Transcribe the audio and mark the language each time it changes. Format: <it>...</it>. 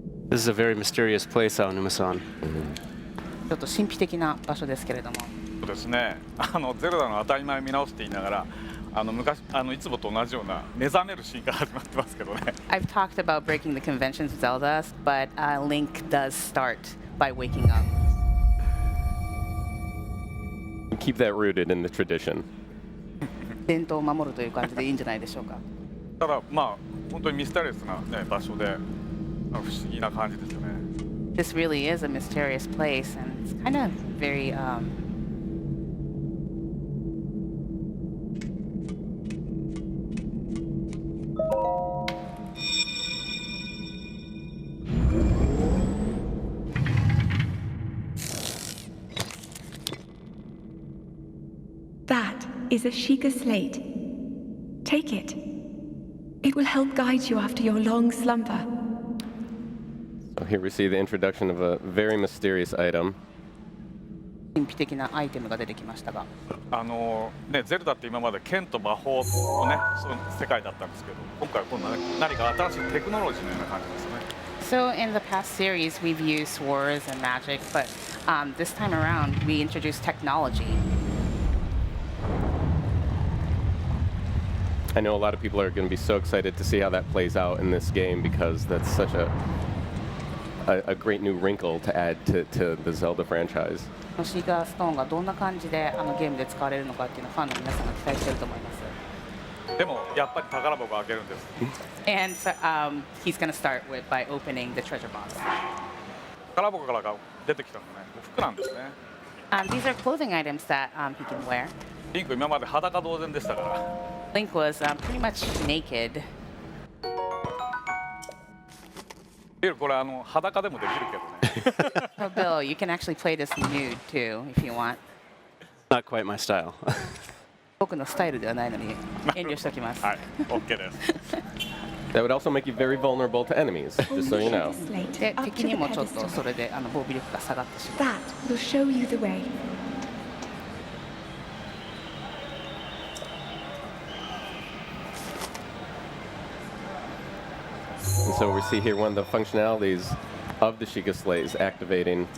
<en>This is a very mysterious place, Aonuma-san.</en> <ja>ちょっと神秘的な場所ですけれども。そうですね。ゼルダの当たり前を見直すって言いながら、昔いつもと同じような目覚めるシーンから始まってますけどね。</ja> <en>I've talked about breaking the conventions of Zelda, but Link does start by waking up. Keep that rooted in the tradition.</en> <ja>伝統を守るという感じでいいんじゃないでしょうか。ただまあ本当にミステリアスな、ね、場所で不思議な感じですよね。</ja> <en>This really is a mysterious place, and it's kind of very. That is a Sheikah slate. Take it. It will help guide you after your long slumber. So here we see the introduction of a very mysterious item.</en> <ja>神秘的なアイテムが出てきましたが。ね、ゼルダって今まで剣と魔法のね、そういう世界だったんですけど、今回は今度は、ね、何か新しいテクノロジーのような感じですね。</ja> <en>So in the past series, we've used swords and magic, but this time around, we introduced technology. I know a lot of people are going to be so excited to see how that plays out in this game because that's such a great new wrinkle to add to the Zelda franchise.</en> <ja>シーカーストーンがどんな感じでゲームで使われるのかっていうのをファンの皆さんが期待していると思います。でもやっぱり宝箱を開けるんです。</ja> <en>And he's going to start by opening the treasure box.</en> <ja>宝箱から出てきたのね、服なんですね。</ja> <en>These are clothing items that he can wear.</en> <ja>リンク今まで裸同然でしたから。</ja> <en>Link was pretty much naked.</en> <ja>これ裸でもできるけどね。</ja> <en>Oh, Bill, you can actually play this nude too if you want. Not quite my style.</en> <ja>僕のスタイルではないのに遠慮しておきます。はい、OK です。</ja> <en>That would also make you very vulnerable to enemies, just so you know.</en> <ja>で、敵にもちょっとそれで防備力が下がってしまう。</ja> <en>That will show you the way. And so we see here one of the functionalities of the Sheikah slate is activating</en>